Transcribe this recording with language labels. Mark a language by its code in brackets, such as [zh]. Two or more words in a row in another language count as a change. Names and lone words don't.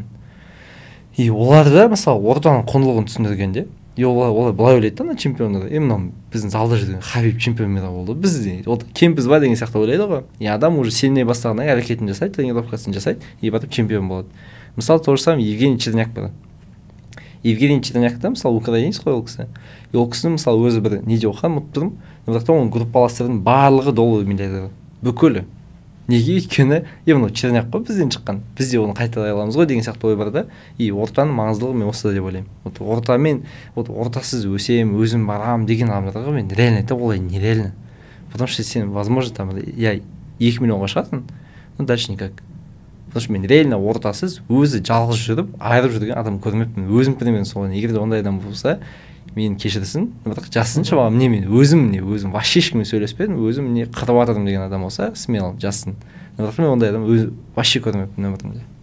[kk] И оларда мысалы ортаның құндылығын түсіндіргенде, олар былай ойлайды да, чемпиондар, мынау біздің залда жүрген Хабиб чемпион болды, біз кемпіз ба деген сияқты ойлайды ғой. И адам уже сене бастағаннан әрекетін жасайды, тренировкасын жасайды, и батып чемпион болады. Мысалы [ru] то же самое [kk] Евгений Черняк бар. Евгений Чернякта мысалы украинец қой ол кісі. И ол кісінің мысалы өзі бір неде оқыған, ұмытып тұрмын, бірақ оның группаластарының барлығы доллар миллиардер. Бүкілі. Неге? Өйткені мынау Черняк қой бізден шыққан. Біз де оны қайталай аламыз ғой деген сияқты ой бар да. И ортаның маңыздылығы мен осыда деп ойлаймын. Ортамен, ортасыз өсем, өзім барам деген адамдарға мен [ru] реально это [kk] олай нереально. [ru] Потому что сен, возможно, там, я [kk] 2 миллионға шығасың, [ru] но дальше никак. Потому что [kk] мен реально ортасыз өзі жалғыз жүріп, айырып жүрген адам көрмеппін. Өзім примерно солай. Егер де ондай адам болса, мен кешірсін, бірақ жазсыншы маған, мен өзім вообще ешкіммен сөйлеспедім, өзім қырып жатырмын деген адам болса, смело жазсын. Бірақ мен ондай адам вообще көрмеппін өмірімде.